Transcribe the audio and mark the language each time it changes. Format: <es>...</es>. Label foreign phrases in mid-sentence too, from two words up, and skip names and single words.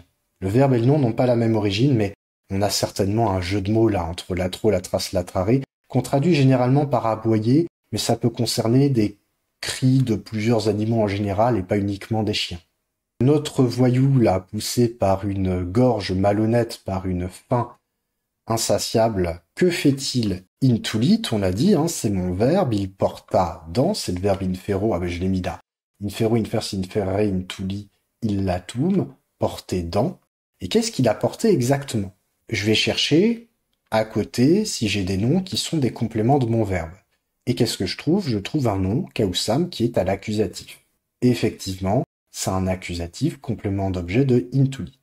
<fr>Le verbe et le nom n'ont pas la même origine, mais on a certainement un jeu de mots là entre</fr> <la>latro, latras, latrare,</la> <fr>qu'on traduit généralement par aboyer, mais ça peut concerner des cris de plusieurs animaux en général et pas uniquement des chiens. Notre voyou là, poussé par une gorge malhonnête, par une faim insatiable, que fait-il? Intulit, on l'a dit, hein, c'est mon verbe, il porta dans, c'est le verbe infero, ah ben je l'ai mis là.</fr> <la>Infero, infers, inferre, intuli, illatum,</la> <fr>porter dans. Et qu'est-ce qu'il a porté exactement? Je vais chercher à côté si j'ai des noms qui sont des compléments de mon verbe. Et qu'est-ce que je trouve? Je trouve un nom, causam, qui est à l'accusatif. Et effectivement, c'est un accusatif complément d'objet de intulit.</fr>